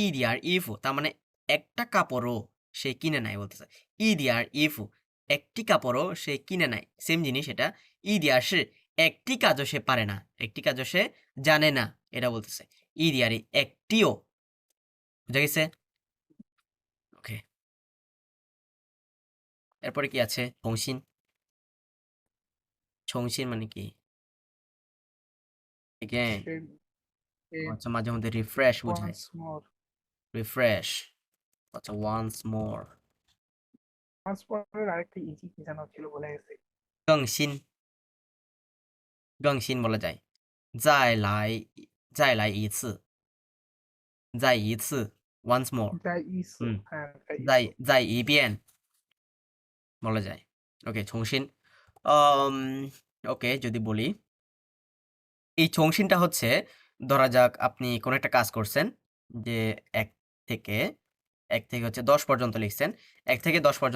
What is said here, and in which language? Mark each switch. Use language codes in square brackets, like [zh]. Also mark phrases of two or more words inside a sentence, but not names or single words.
[zh] 点儿衣服 [bn] তার মানে একটা কাপড়ও সে কিনে নাই বলতেছে [zh] 一点儿衣服 [bn] একটি কাপড়ও সে কিনে নাই সেম জিনিস এটা [zh] 一点儿 [bn] সে একটি কাজও সে পারে না একটি কাজও সে জানে না এটা বলতেছে [zh] 一点儿 [bn] একটিও বুঝা গেছে ওকে এরপরে কি আছে ছংসিন ছংসিন মানে কি এগেন [en] Again, [bn] আচ্ছা মাঝে মধ্যে রিফ্রেশ বোঝায় [en] once more. [bn] রিফ্রেশ আচ্ছা [en] once more Once more [bn] এর আরেকটা ইজি কি যেন ছিল বলে গেছে। [zh] 更新更新 [bn] বলা যায় [zh] 再来一次再一次 [en] once more [zh] 再一次, হুম [bn] হ্যাঁ যাই [zh] 再 ইসু। 再一遍 [bn] বলা যায় ওকে ছংসিন ওকে যদি বলি এই ছংসিনটা হচ্ছে ধরা যাক আপনি কোনো একটা কাজ করছেন যে এক থেকে এক থেকে হচ্ছে 10 পর্যন্ত লিখছেন 1 থেকে 10 পর্যন্ত